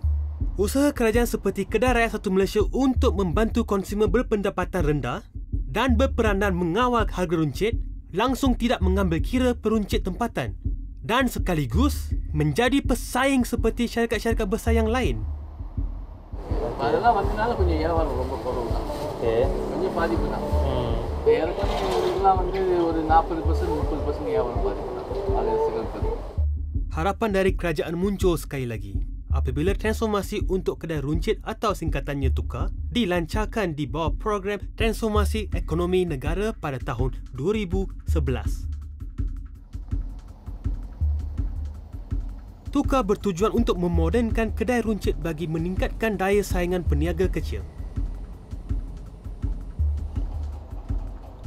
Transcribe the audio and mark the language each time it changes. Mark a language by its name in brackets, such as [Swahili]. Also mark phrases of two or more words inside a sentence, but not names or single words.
[Malay] Usaha kerajaan seperti Kedai Rakyat Satu Malaysia untuk membantu konsumen berpendapatan rendah dan berperanan mengawal harga runcit langsung tidak mengambil kira peruncit tempatan dan sekaligus menjadi pesaing seperti syarikat-syarikat besar yang lain. [Tamil] அதெல்லாம் வந்தனால கொஞ்சம் வியாபாரம் ரொம்ப குறைவு தான். கொஞ்சம் பாதிப்பு தான். ஏற்கனவே வந்து ஒரு 40% 30% வியாபாரம் பாதிப்பு தான். அது சிறப்பு. [Malay] Harapan dari kerajaan muncul sekali lagi apabila transformasi untuk kedai runcit atau singkatannya TUKA dilancarkan di bawah program Transformasi Ekonomi Negara pada tahun 2011. TUKA bertujuan untuk memodernkan kedai runcit bagi meningkatkan daya saingan peniaga kecil.